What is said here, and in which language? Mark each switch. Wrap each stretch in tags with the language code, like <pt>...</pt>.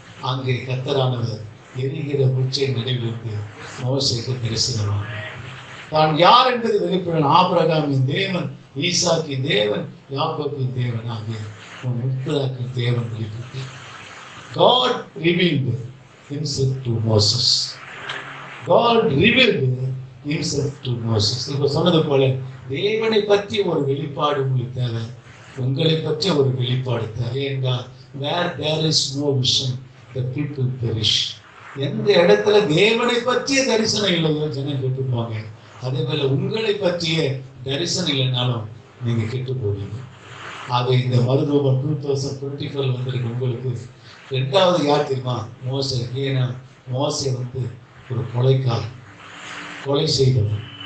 <ta>அங்கே கர்த்தரானவர் எரிகிற உச்சை நடைபெற்று மோசேக்கு தரிசனமான தான் யார் என்பது வெளிப்படும். ஆபிரகாமின் தேவன், ஈசாக்கின் தேவன், யாக்கோபின் தேவன் ஆகிய முற்பிதாக்கின் தேவன் வெளிப்பட்டு</ta> <en>God revealed himself to Moses. God revealed himself to Moses.</en> <ta>இப்போ சொன்னது போல தேவனை பற்றி ஒரு வெளிப்பாடு உங்களுக்கு தேவை, உங்களை பற்றி ஒரு வெளிப்பாடு தேவை. என்றால்</ta> <en>where there is no vision the people perish.</en> <ta>எந்த இடத்துல தேவனை பற்றிய தரிசனம் இல்லையோ ஜனம் கெட்டு போவாங்க. அதே போல உங்களை பற்றிய தரிசனம் இல்லைனாலும் நீங்க கெட்டு போவீங்க. ஆக இந்த மறுரூபம் 2024 வந்திருக்கு உங்களுக்கு. 2வது யார் தெரியுமா? மோசே. ஏன்னா மோசே ஒரு கொலை செய்தவர்.</ta>